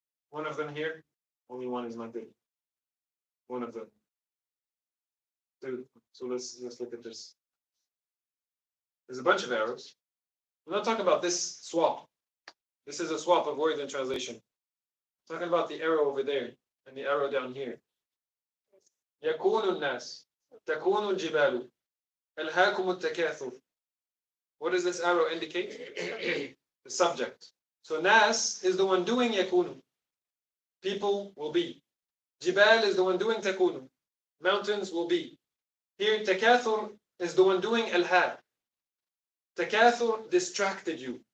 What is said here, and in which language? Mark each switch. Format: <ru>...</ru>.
<en>One of them here, only one is not good. One of them. Two. So let's look at this. There's a bunch of arrows. I'm not talking about this swap. This is a swap of words in translation. I'm talking about the arrow over there and the arrow down here.</en> <ar>يكون الناس تكون الجبال ألهاكم التكاثر.</ar> <en>What does this arrow indicate? The subject. So nas is the one doing yakunu. People will be. Jibal is the one doing takunu. Mountains will be. Here takathur is the one doing alha. Takathur distracted you.</en>